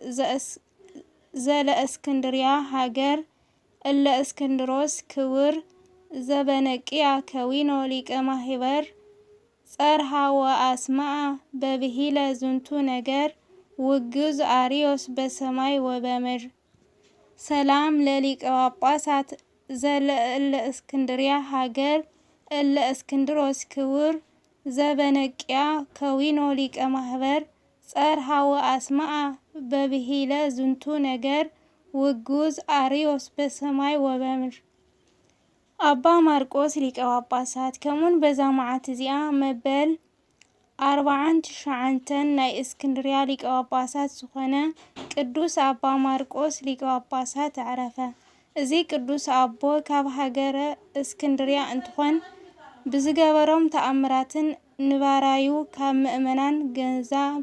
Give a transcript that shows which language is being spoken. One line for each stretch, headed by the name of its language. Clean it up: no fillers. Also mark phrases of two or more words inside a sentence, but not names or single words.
Geez: ዘለእስክንድርያ ሃገር እለ እስክንድሮስ ክቡር ዘበነቂያ ከዊኖ ሊቀ ማህበር ጸርሃ ወአስማ'a በብሂለ ዝንቱ ነገር ውግዝ አሪዮስ በሰማይ ወበምድር። ሰላም ለሊቀ ጳጳሳት ዘለእለ እስክንድርያ ሃገር እለ እስክንድሮስ ክቡር ዘበነቂያ ከዊኖ ሊቀ ማህበር ጸርሃ ወአስማ'a በብሂለ ዝንቱ ነገር ውግዝ አሪዮስ በሰማይ ወበምድር።
Tigrinya: አባ ማርቆስ ሊቀ ጳጳሳት ከሙን በዛ መዓልቲ እዚኣ መበል 49 ናይ እስክንድርያ ሊቀ ጳጳሳት ዝኾነ ቅዱስ አባ ማርቆስ ሊቀ ጳጳሳት ዕረፈ። እዚ ቅዱስ አቦ ካብ ሃገረ እስክንድርያ እንትኾን ብዝገበሮም ተአምራትን ንባራዩ ካብ ምእመናን ገንዘብ